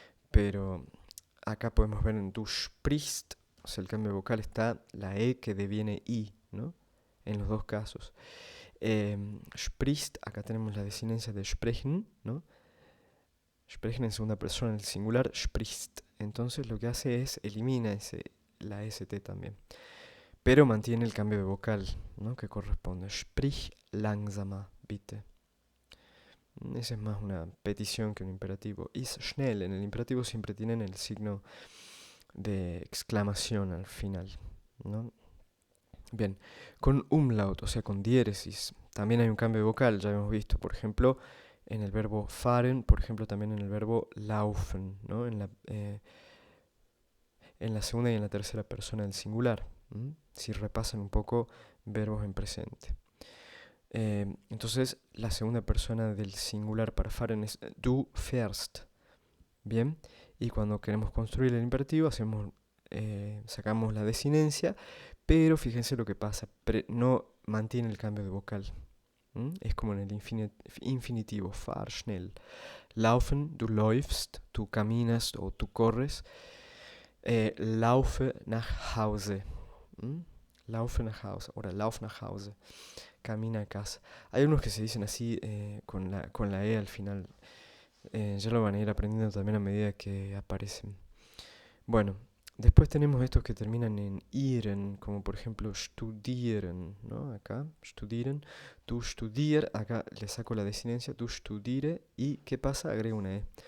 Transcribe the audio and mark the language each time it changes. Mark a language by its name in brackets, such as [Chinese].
[Spanish] Pero acá podemos ver en [German] du sprichst, [Spanish] o sea, el cambio vocal está la E que deviene I, ¿no? En los dos casos. Sprichst, acá tenemos la desinencia de sprechen, ¿no? Sprechen en segunda persona, en el singular, sprichst. Entonces lo que hace es elimina la ST también. Pero mantiene el cambio de vocal, ¿no? Que corresponde. [German] Sprich langsamer, bitte. [Spanish] Esa es más una petición que un imperativo. [German] Ist schnell. [Spanish] En el imperativo siempre tienen el signo de exclamación al final, ¿no? Bien, con umlaut, o sea, con diéresis, también hay un cambio de vocal, ya hemos visto, por ejemplo, en el verbo fahren, por ejemplo, también en el verbo laufen, ¿no? En la segunda y en la tercera persona del singular. Si repasan un poco verbos en presente. Entonces, la segunda persona del singular para fahren es [German] du fährst. [Spanish] Bien, y cuando queremos construir el imperativo, sacamos la desinencia, pero fíjense lo que pasa, no mantiene el cambio de vocal. Es como en el infinitivo, [German] fahr schnell. Laufen, du läufst, [Spanish] tú caminas o tú corres. [German] Laufe nach Hause. Laufe nach Hause oder lauf nach Hause. [Spanish] Camina a casa. Hay unos que se dicen así con la E al final. Ya lo van a ir aprendiendo también a medida que aparecen. Bueno, después tenemos estos que terminan en iren, como por ejemplo studieren, ¿no? Acá, studieren. [German] Du studier, [Spanish] acá le saco la desinencia, [German] du studire. [Spanish] ¿Y qué pasa? Agrego una E.